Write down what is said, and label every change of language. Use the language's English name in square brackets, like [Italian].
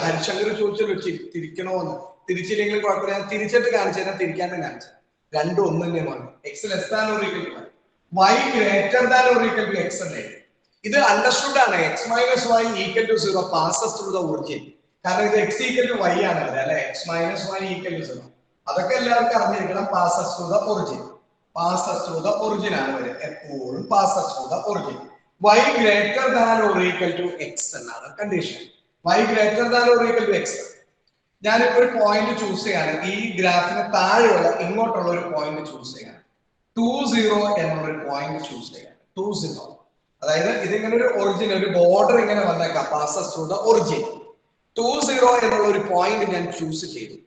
[Malayalam] ഹരിശങ്കർ ചോദിച്ചല്ലോ തിരിക്കണോ എന്ന്. തിരിച്ചില്ലെങ്കിലും കുഴപ്പമില്ല, ഞാൻ തിരിച്ചിട്ട് കാണിച്ചു തരാം, തിരിക്കാനും കാണിച്ചു. രണ്ടും ഒന്ന് തന്നെയാണ്. [English] x less than or equal to y, y greater than or equal to x [Malayalam] അല്ലേ. ഇത് [English] understood [Malayalam] ആണ്. [English] X minus y equal to 0 passes through the origin. [Malayalam] കാരണം ഇത് [English] x equal to y [Malayalam] ആണ് അല്ലെ. [English] x minus y equal to 0 [Malayalam] അതൊക്കെ എല്ലാവർക്കും അറിഞ്ഞിരിക്കണം. [English] Passes through the origin. passes through the origin [Malayalam] ആണ് വരിക. എപ്പോഴും [English] passes through the origin. y greater than or equal to x [Malayalam] എന്നാണ് condition. [English] y greater than or equal to x. [Malayalam] ഞാനിപ്പോ ഒരു point choose ചെയ്യാണ്. ഈ ഗ്രാഫിന് താഴെയുള്ള ഇങ്ങോട്ടുള്ള ഒരു പോയിന്റ് ചൂസ് ചെയ്യാണ്. 20 എന്നുള്ള ഒരു പോയിന്റ് ചൂസ് ചെയ്യാം. 20. അതായത് ഇതിങ്ങനെ ഒരു ഒറിജിൻ, ഒരു ബോർഡർ ഇങ്ങനെ വന്നേക്കാം. [English] Passes through the origin. [Malayalam] 20 എന്നുള്ള ഒരു പോയിന്റ് ഞാൻ ചൂസ് ചെയ്തു.